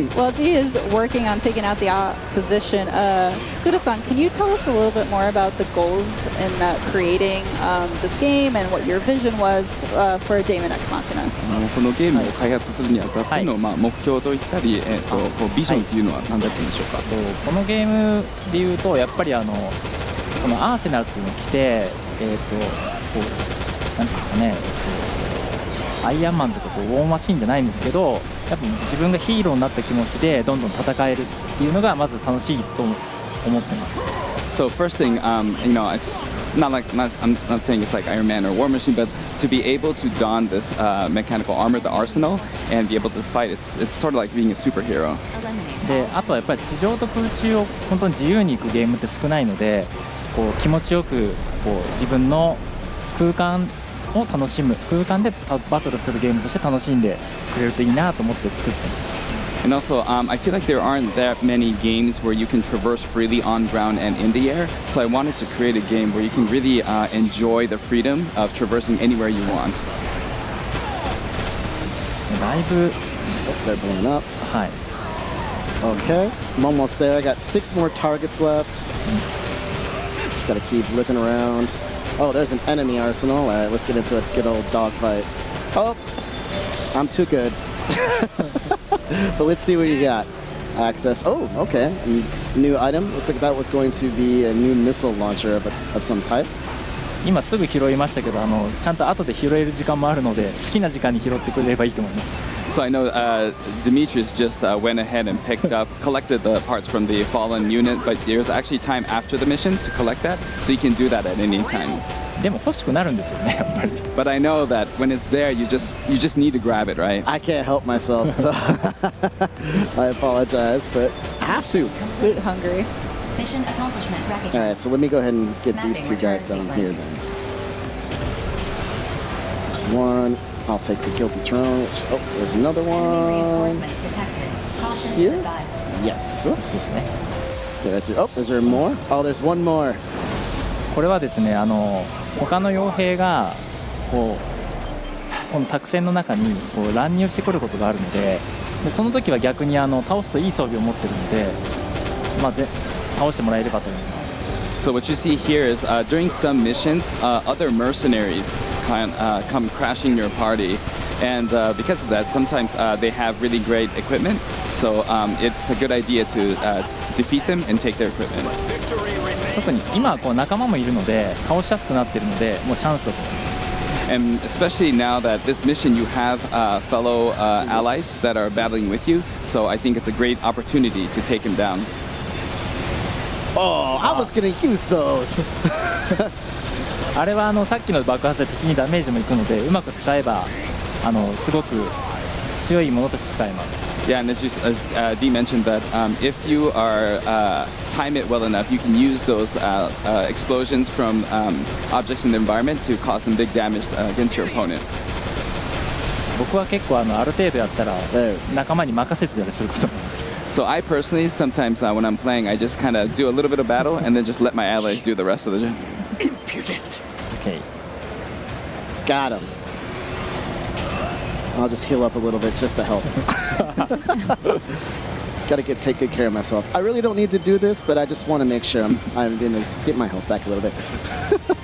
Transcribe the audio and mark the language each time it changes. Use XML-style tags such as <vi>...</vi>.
<en>while D is working on taking out the opposition, Tsukura-san, can you tell us a little bit more about the goals in creating this game and what your vision was for Daemon X Machina?</en> <ja>このゲームを開発するにあたっての目標といったり、ビジョンというのは何だったんでしょうか。このゲームでいうとやっぱりこのアーセナルっていうのを着てこうなんていうんですかね。アイアンマンとかこうウォーマシンじゃないんですけど、やっぱ自分がヒーローになった気持ちでどんどん戦えるっていうのがまず楽しいと思ってます。</ja> <en>So first thing, it's not like I'm not saying it's like Iron Man or War Machine, but to be able to don this mechanical armor, the arsenal, and be able to fight, it's sort of like being a superhero.</en> <ja>で、あとはやっぱり地上と空中を本当に自由に行くゲームって少ないので、こう気持ちよくこう自分の空間を楽しむ空間でバトルするゲームとして楽しんでくれるといいなと思って作ってます。</ja> <en>And also, I feel like there aren't that many games where you can traverse freely on ground and in the air. So I wanted to create a game where you can really enjoy the freedom of traversing anywhere you want.</en> <ja>だいぶ</ja> <en>They're blowing up.</en> <ja>はい</ja> <en>Okay, I'm almost there. I got 6 more targets left. Just gotta keep looking around. Oh, there's an enemy arsenal. All right, let's get into a good old dogfight. Oh, I'm too good. But let's see what you got. Access. Oh, okay. New item. Looks like that was going to be a new missile launcher of some type.</en> <ja>今すぐ拾いましたけどちゃんと後で拾える時間もあるので好きな時間に拾ってくれればいいと思います</ja> <en>So I know Demetrius just went ahead and collected the parts from the fallen unit, but there's actually time after the mission to collect that, so you can do that at any time.</en> <ja>でも欲しくなるんですよねやっぱり</ja> <en>But I know that when it's there, you just need to grab it, right? I can't help myself, so I apologize, but I have to. Boot hungry. Mission accomplishment recognized. All right, so let me go ahead and get these Mapping 2 guys return down here sequence. then. There's one. I'll take the guilty throne. Oh, there's another Enemy one. reinforcements detected. Caution is Here? advised. Yes. Whoops. Did I do? Oh, is there more? Oh, there's one more.</en> <ja>これはですね他の傭兵がこの作戦の中に乱入してくることがあるのでその時は逆に倒すといい装備を持ってるので、倒してもらえればと思います</ja> <en>So what you see here is during some missions, other mercenaries come crashing your party, and because of that, sometimes they have really great equipment. So it's a good idea to defeat them and take their equipment.</en> <ja>特に今は仲間もいるので倒しやすくなっているのでもうチャンスだと思います</ja> <en>And especially now that this mission, you have fellow allies that are battling with you. So I think it's a great opportunity to take him down. Oh, I was gonna use those.</en> <ja>あれはさっきの爆発で敵にダメージもいくのでうまく使えばすごく強いものとして使えます</ja> <en>Yeah, and as Dee mentioned that if you are time it well enough, you can use those explosions from objects in the environment to cause some big damage against your opponent.</en> <ja>僕は結構ある程度やったら仲間に任せてたりすることも</ja> <en>So I personally, sometimes when I'm playing, I just kind of do a little bit of battle and then just let my allies do the rest of the job. Okay. Got him. I'll just heal up a little bit just to help. Gotta take good care of myself. I really don't need to do this, but I just want to make sure I'm going to get my health back a little bit.</en>